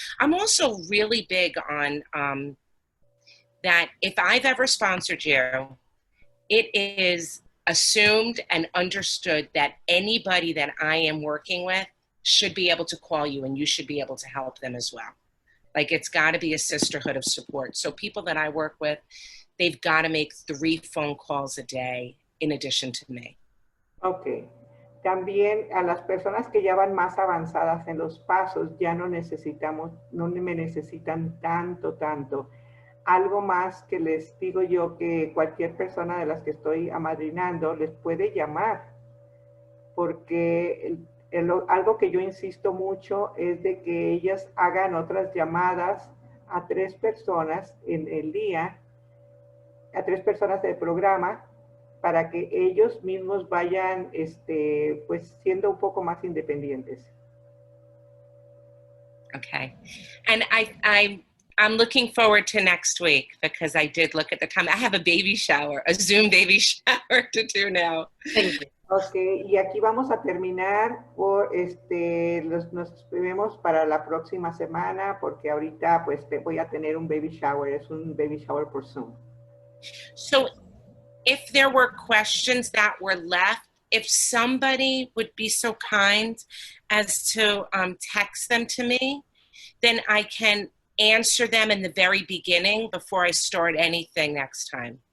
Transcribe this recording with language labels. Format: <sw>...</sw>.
<en>I'm also really big on that if I've ever sponsored you, it is assumed and understood that anybody that I am working with should be able to call you, and you should be able to help them as well. Like, it's got to be a sisterhood of support. So people that I work with, they've got to make 3 phone calls a day in addition to me. Ok.</en> <es>También a las personas que ya van más avanzadas en los pasos, ya no me necesitan tanto. Algo más que les digo yo, que cualquier persona de las que estoy amadrinando les puede llamar, porque algo que yo insisto mucho es de que ellas hagan otras llamadas a 3 personas en el día, a 3 personas del programa, para que ellos mismos vayan pues siendo un poco más independientes. Okay.</es> <en>And I'm looking forward to next week, because I did look at the time. I have a baby shower, a Zoom baby shower to do now.</en> <es>Ok, y aquí vamos a terminar. Nos vemos para la próxima semana, porque ahorita pues voy a tener un baby shower. Es un baby shower por Zoom.</es> <en>So if there were questions that were left, if somebody would be so kind as to text them to me, then I can answer them in the very beginning before I start anything next time.</en>